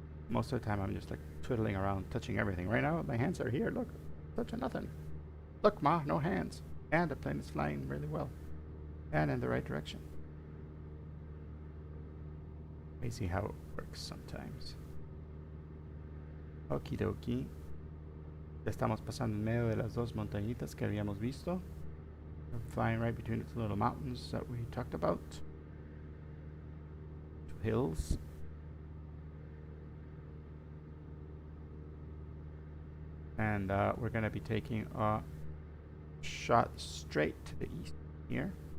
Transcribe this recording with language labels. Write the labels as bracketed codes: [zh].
[en] Most of the time I'm just like twiddling around, touching everything. Right now my hands are here, look, touching nothing. Look, Ma, no hands. And the plane is flying really well. And in the right direction. Crazy how it works sometimes. Okie dokie. [es] Ya estamos pasando en medio de las dos montañitas que habíamos visto. [en] We're flying right between the two little mountains that we talked about. Two hills. And we're going to be taking a shot straight to the east here.